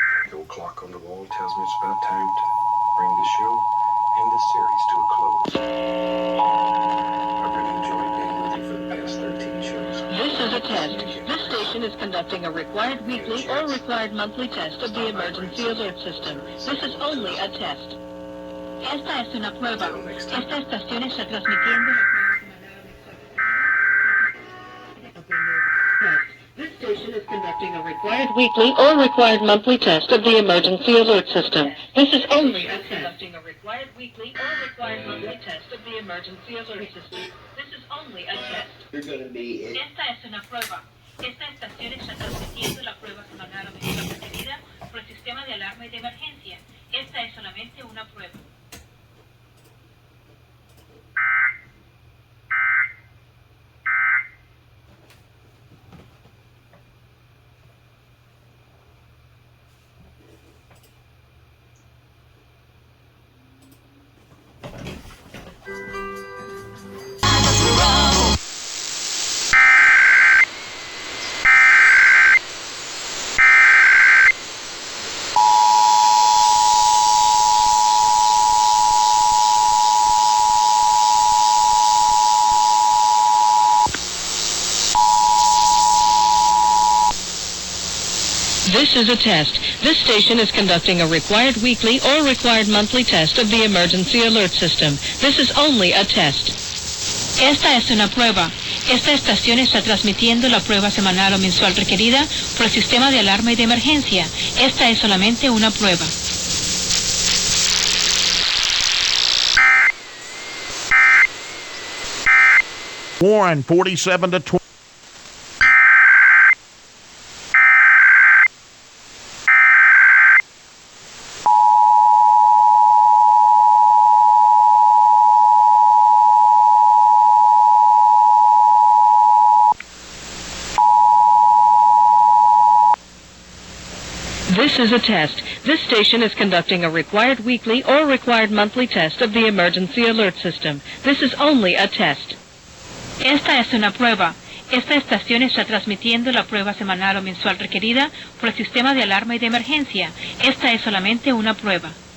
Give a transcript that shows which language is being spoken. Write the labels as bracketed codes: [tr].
[en] The old clock on the wall tells me it's about time to bring the show and this series to a close. I've really enjoyed being with you for the past 13 shows. This is a test. This station is conducting a required weekly or required monthly test of the emergency alert system. This is only a test. [es] Esta es una prueba. Esta estación está transmitiendo la prueba semanal. [en] This station is conducting a required weekly or required monthly test of the emergency alert system. This is only a test. Conducting a required weekly or required monthly test of the emergency alert system. This is only a test. You're going to be it. [es] Esta es una prueba. Esta estación está transmitiendo la prueba semanal o mensual requerida por el sistema de alarma y de emergencia. Esta es solamente una prueba. [en] This is a test. This station is conducting a required weekly or required monthly test of the emergency alert system. This is only a test. [es] Esta es una prueba. Esta estación está transmitiendo la prueba semanal o mensual requerida por el sistema de alarma y de emergencia. Esta es solamente una prueba. Warren, 47-20. [en] This is a test. This station is conducting a required weekly or required monthly test of the emergency alert system. This is only a test. [es] Esta es una prueba. Esta estación está transmitiendo la prueba semanal o mensual requerida por el sistema de alarma y de emergencia. Esta es solamente una prueba.